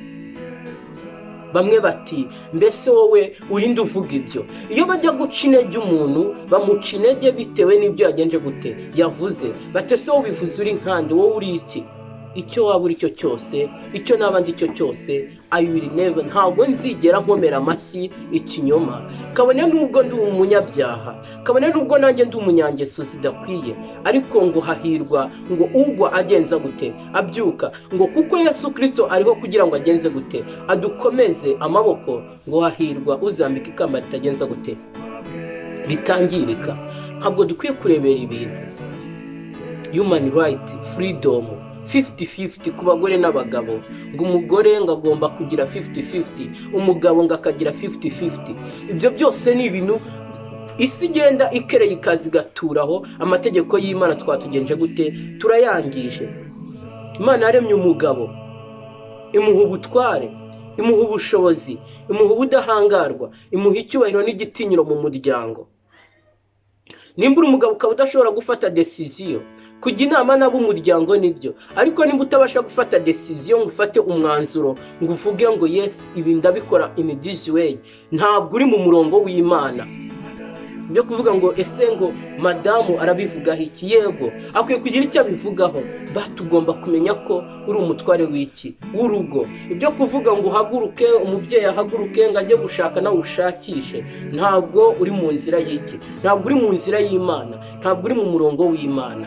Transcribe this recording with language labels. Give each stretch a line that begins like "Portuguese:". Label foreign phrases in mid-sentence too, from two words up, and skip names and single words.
Kinyarwanda: Bamwe bati mbese wowe urinde uvuga ibyo. Iyo bajya guca intege umuntu bamuca intege bitewe n'ibyo yagenje gute yavuze. Batese wowe bivuze uri nkande, wowe uri iki? Icyo waba uri cyo cyose, icyo nabandi cyo cyose,
English: I will never,
Kinyarwanda: ntabwo nzigera nkomera amashyi ikinyoma. Kabone nubwo ndi umunyabyaha, kabone nubwo nanjye ndi umunyangeso zidakwiye, ariko ngo hahirwa ngo ugwa agenza gute abyuka, ngo kuko Yesu Kristo ariho kugira ngo agenze gute adukomeze amaboko, ngo hahirwa uzambika ikamba ritagenza gute bitangirika. Ntabwo dukwiye kurebera ibintu
English: human right, freedom
Kinyarwanda: 50-50 ku bagore n'abagabo, ngo umugore ngo agomba kugira 50-50, umugabo ngo akagira 50-50. Ibyo byose ni ibintu isi igenda ikereye ikazi gaturaho. Amategeko y'Imana twatugenje gute turayangije. Imana yaremye umugabo, imuha ubutware, imuha ubushobozi, imuha ubudahangarwa, imuha icyubahiro n'igitinyiro mu muryango. Nimba umugabo ukaba udashobora gufata decision, kujya inama nabo umuryango nibyo, ariko nimba utabasha gufata decision ngo ufate umwanzuro ngo uvuge ngo yes ibi ndabikora
English: in this way,
Kinyarwanda: ntabwo uri mu murongo w'Imana. byo kuvuga ngo ese ngo madamu arabivugaho iki? Yego akwiye kugira icyo abivugaho, batugomba kumenya ko uri umutware w'iki w'urugo. Ibyo kuvuga ngo uhaguruke, umubyeyi ahaguruke ngo ajye gushaka nawe ushakishe, ntabwo uri mu nzira y'iki, ntabwo uri mu nzira y'Imana, ntabwo uri mu murongo w'Imana.